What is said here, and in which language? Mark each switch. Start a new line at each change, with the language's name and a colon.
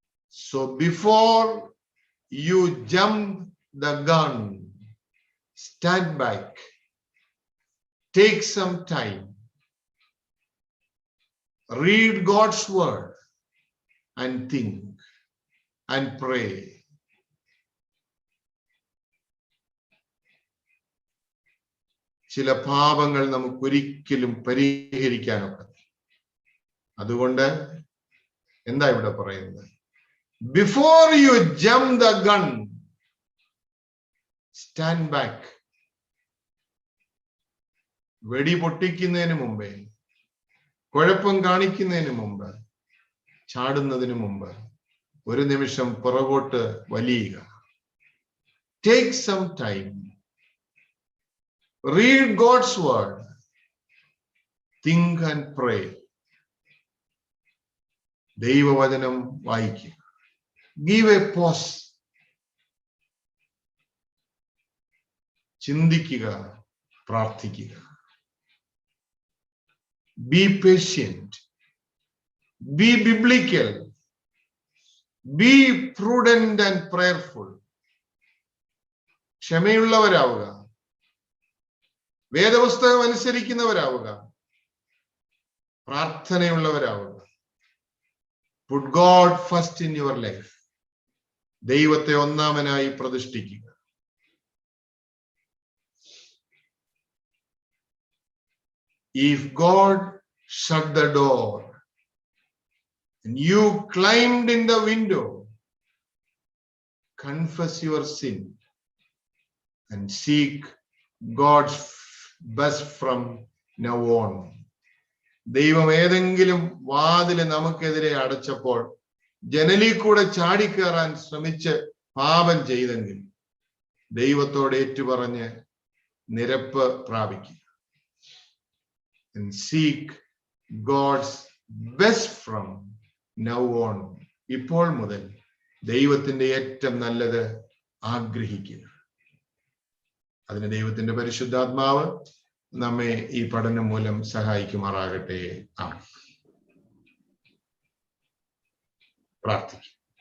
English: So before you jump the gun, stand back, take some time, read God's word and think and pray.
Malayalam: ചില പാപങ്ങൾ നമുക്ക് ഒരിക്കലും പരിഹരിക്കാനൊക്കെ. അതുകൊണ്ട് എന്താ ഇവിടെ പറയുന്നത്?
English: Before you jump the gun, stand back.
Malayalam: വെടി പൊട്ടിക്കുന്നതിന് മുമ്പേ, കുഴപ്പം കാണിക്കുന്നതിന് മുമ്പ്, ചാടുന്നതിന് മുമ്പ് 1 നിമിഷം പുറകോട്ട് വലിയുക.
English: Take some time. Read God's word. Think and pray.
Malayalam: ദൈവവചനം വായിക്കുക.
English: Give a pause.
Malayalam: ചിന്തിക്കുക, പ്രാർത്ഥിക്കുക.
English: Be patient. Be biblical. Be prudent and prayerful.
Malayalam: ക്ഷമയുള്ളവരാവുക, വേദപുസ്തകം അനുസരിക്കുന്നവരാവുക, പ്രാർത്ഥനയുള്ളവരാവുക.
English: Put God first in your life.
Malayalam: ദൈവത്തെ ഒന്നാമനായി പ്രതിഷ്ഠിക്കുക.
English: If God shut the door and you climbed in the window, confess your sin and seek God's best from now on.
Malayalam: ദൈവം ഏതെങ്കിലും വാതില് നമുക്കെതിരെ അടച്ചപ്പോൾ ജനലിൽ കൂടെ ചാടിക്കയറാൻ ശ്രമിച്ച് പാപം ചെയ്തെങ്കിൽ ദൈവത്തോട് ഏറ്റുപറഞ്ഞ് നിരപ്പ് പ്രാപിക്കുക.
English: And seek God's best from now on.
Malayalam: ഇപ്പോൾ മുതൽ ദൈവത്തിന്റെ ഏറ്റവും നല്ലത് ആഗ്രഹിക്കുക. അതിന് ദൈവത്തിന്റെ പരിശുദ്ധാത്മാവ് നമ്മെ ഈ പഠനം മൂലം സഹായിക്കുമാറാകട്ടെ. ആമേൻ. പ്രാർത്ഥിക്കും.